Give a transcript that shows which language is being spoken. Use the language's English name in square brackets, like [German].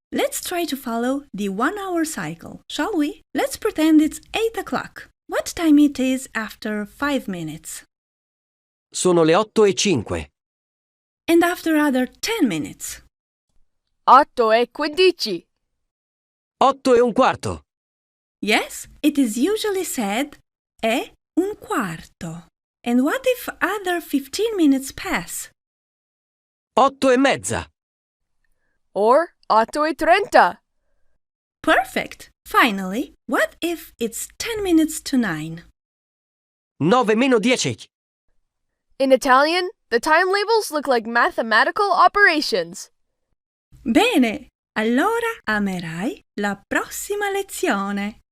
[English] Let's try to follow the 1 hour cycle, shall we? Let's pretend it's 8 o'clock. What time it is after 5 minutes? [Italian] Sono le 8:05. [English] And after other 10 minutes? 8:15. 8:15. Yes, it is usually said [Italian] è un quarto. [English] And what if other 15 minutes pass? 8:30. Or 8:30. Perfect! Finally, what if it's 10 minutes to 9? [Italian] 9 meno 10. [English] In Italian, the time labels look like mathematical operations. [Italian] Bene! Allora amerai la prossima lezione.